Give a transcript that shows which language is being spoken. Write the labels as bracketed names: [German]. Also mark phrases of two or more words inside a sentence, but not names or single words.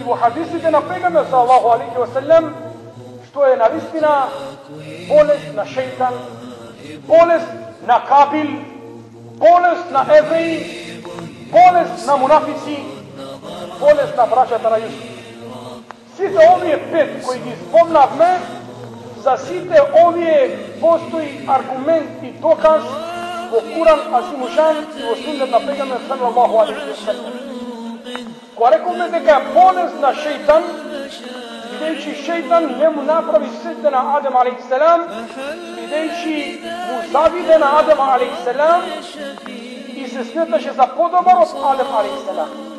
[Macedonian] во хадисите на пегамбер [Arabic] صلى الله عليه وسلم, [Macedonian] што е навистина болест на шејтан, болест на Кабил, болест на евреи, болест на мунафици, болест на браќата на Јусуф. Сите овие пет кои ги спомнавме, за сите овие постои аргумент и доказ во Куран Азимушан и во суннет на пегамбер [Arabic] صلى الله عليه وسلم. [Macedonian] Кога рековме дека е болест на шејтан, бидејќи шејтан не му направи сеќа на Адем [Arabic] عليه السلام, [Macedonian] бидејќи му завиде на Адем [Arabic] عليه السلام [Macedonian] и се сметаше за подобар од Адем [Arabic] عليه السلام.